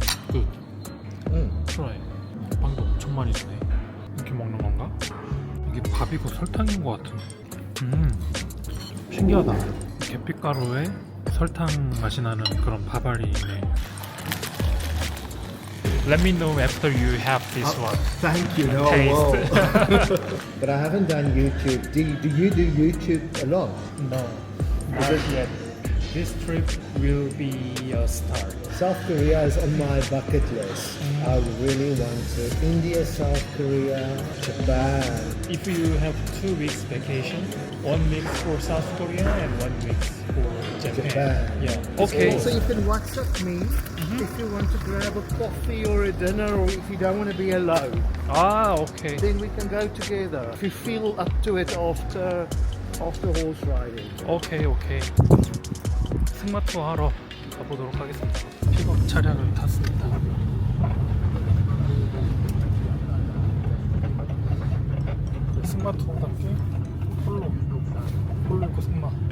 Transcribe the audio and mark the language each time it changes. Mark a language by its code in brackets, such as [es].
[ko] 끝. 트라이. 빵도 엄청 많이 주네. 이렇게 먹는 건가? 이게 밥이고 설탕인 것 같은데. 신기하다. 계피가루에 설탕 맛이 나는 그런 밥알이네. [en] Let me know after you have this one. Thank you. No, Taste. But I haven't done YouTube. Do you do YouTube a lot? No, not yet. This trip will be a start. South Korea is on my bucket list. I really want to. India, South Korea, Japan. If you have 2 weeks vacation, 1 week for South Korea and 1 week for Japan. Japan. Yeah. Okay. So you can WhatsApp me if you want to grab a coffee or a dinner, or if you don't want to be alone. Ah, okay. Then we can go together. If you feel up to it after horse riding. [ko] 오케이. 승마 투어 하러 가보도록 하겠습니다. 픽업 차량을 탔습니다. 승마 투어답게 폴로 있고 승마.